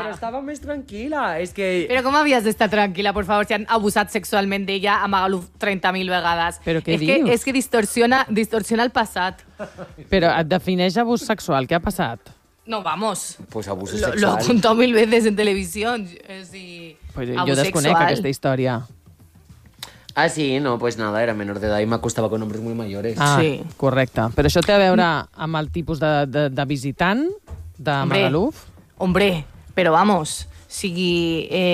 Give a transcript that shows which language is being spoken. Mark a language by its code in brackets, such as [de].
[ca] Però estava més tranquil·la. És que... Però com havies d'estar tranquil·la, [es] por favor, [ca] si han abusat sexualment d'ella a Magaluf 30.000 vegades. Però què dius? És que distorsiona el passat. Però et defineix abús sexual, què ha passat? [es] No, vamos. Pues abuso sexual. Lo he contado mil veces en televisión. Pues yo desconozco esta historia. Ah, sí, no, pues nada, era menor de edad y me acostaba con hombres muy mayores. Ah, sí. [ca] Correcte. Però això té a veure amb el tipus de visitant de [es] hombre, [ca] Magaluf? [es] Hombre, pero vamos, sigui...